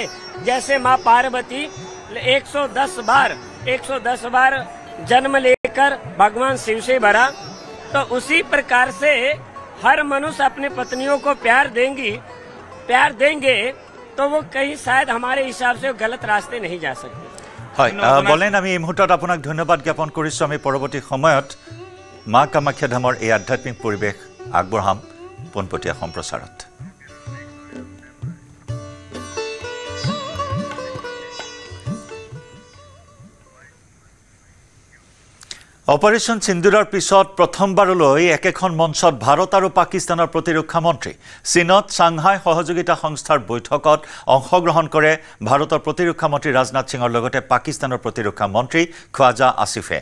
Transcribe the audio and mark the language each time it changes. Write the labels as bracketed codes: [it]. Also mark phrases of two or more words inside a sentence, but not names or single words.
[hi] जैसे माँ पार्वती 110 बार जन्म लेकर भगवान शिव से भरा, तो उसी प्रकार से हर मनुष्य अपने पत्नियों को प्यार देंगे तो वो कहीं शायद हमारे हिसाब से गलत रास्ते नहीं जा सकते। [as] বলেন আমি এই মুহূৰ্তত আপোনাক ধন্যবাদ জ্ঞাপন কৰিছোঁ। আমি পৰৱৰ্তী সময়ত মা কামাখ্যা ধামৰ এই আধ্যাত্মিক পৰিৱেশ আগবঢ়াম পোনপটীয়া সম্প্ৰচাৰত। অপাৰেশ্যন সিন্দুৰৰ পিছত প্ৰথমবাৰলৈ একেখন মঞ্চত ভাৰত আৰু পাকিস্তানৰ প্ৰতিৰক্ষা মন্ত্ৰী চীনত চাংহাই সহযোগিতা সংস্থাৰ বৈঠকত অংশগ্ৰহণ কৰে ভাৰতৰ প্ৰতিৰক্ষা মন্ত্ৰী ৰাজনাথ সিঙৰ লগতে পাকিস্তানৰ প্ৰতিৰক্ষা মন্ত্ৰী খ্বাজা আসিফে।